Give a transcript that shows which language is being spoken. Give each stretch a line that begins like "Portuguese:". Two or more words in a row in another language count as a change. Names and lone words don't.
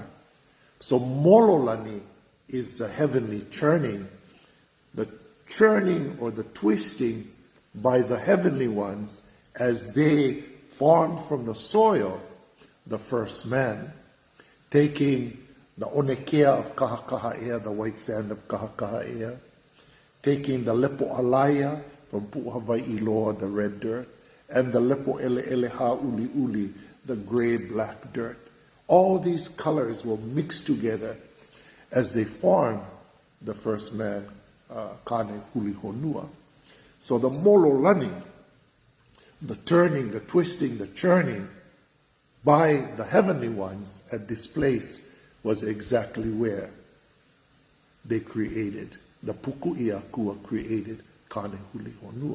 English: So Mololani is the heavenly churning or the twisting by the heavenly ones as they formed from the soil the first man, taking the onekea of Kahakaha'ea, the white sand of Kahakaha'ea, taking the
Hawaiian: lepo alaya
English: from Pu'Hawai'i, the red dirt, and the
Hawaiian: lepo ele uli uli,
English: the gray black dirt. All these colors will mix together as they formed the first man, Kane Hulihonua. So the Mololani, the turning, the twisting, the churning by the heavenly ones at this place was exactly where they created, the Puku'iakua created Kane Hulihonua.